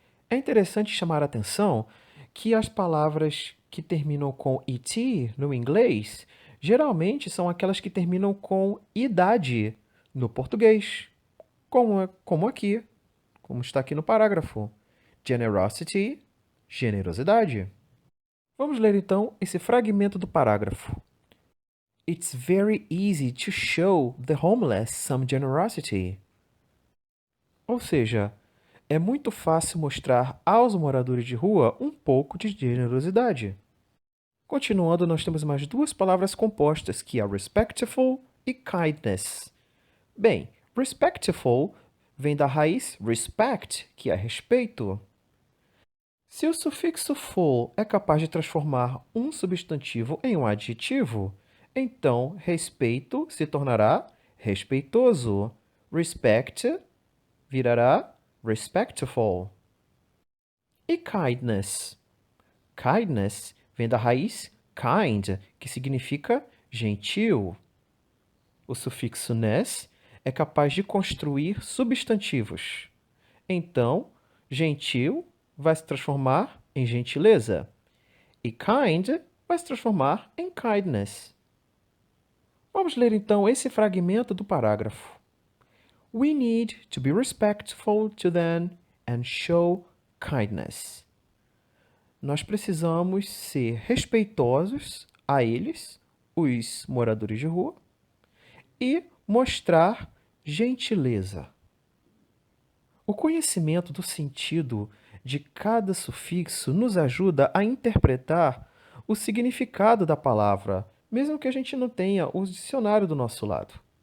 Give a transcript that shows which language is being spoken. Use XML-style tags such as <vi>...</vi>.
<pt>É interessante chamar a atenção que as palavras que terminam com et no inglês geralmente são aquelas que terminam com idade no português, como aqui, como está aqui no parágrafo. Generosity, generosidade. Vamos ler então esse fragmento do parágrafo.</pt> <en>It's very easy to show the homeless some generosity.</en> <pt>Ou seja, é muito fácil mostrar aos moradores de rua um pouco de generosidade. Continuando, nós temos mais duas palavras compostas, que é respectful e kindness. Bem, respectful vem da raiz respect, que é respeito. Se o sufixo ful é capaz de transformar um substantivo em um adjetivo, então respeito se tornará respeitoso. Respect virará respectful. E kindness? Kindness vem da raiz kind, que significa gentil. O sufixo ness é capaz de construir substantivos. Então, gentil vai se transformar em gentileza e kind vai se transformar em kindness. Vamos ler então esse fragmento do parágrafo.</pt> <en>We need to be respectful to them and show kindness.</en> <pt>Nós precisamos ser respeitosos a eles, os moradores de rua, e mostrar gentileza. O conhecimento do sentido de cada sufixo nos ajuda a interpretar o significado da palavra, mesmo que a gente não tenha o dicionário do nosso lado.</pt>